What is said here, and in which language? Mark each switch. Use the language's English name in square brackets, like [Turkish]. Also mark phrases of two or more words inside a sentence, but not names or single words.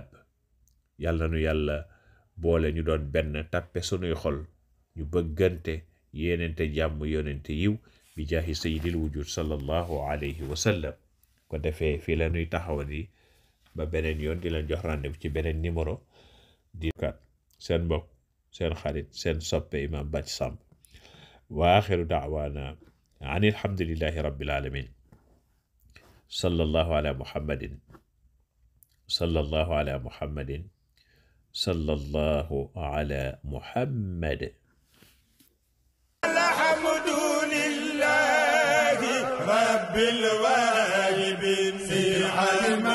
[Wolof] yàlla nu yàlla boole ñu doon benn, tàppe sunuy xol, ñu bëggante, yéenente jàmm, yonente yiw, bi jaahi [Arabic] سيد الوجود صلى الله عليه وسلم. [Wolof] ko defee fii la ñuy taxawani ba beneen yoon, di leen jox rendez-vous ci beneen numéro. di kat seen mbokk, seen xarit, seen soppe Imam Bathie Samb. [Arabic] وآخر دعوانا أن الحمد لله رب العالمين. صلى الله على محمد، صلى الله على محمد، صلى الله على محمد. الحمد لله رب العالمين.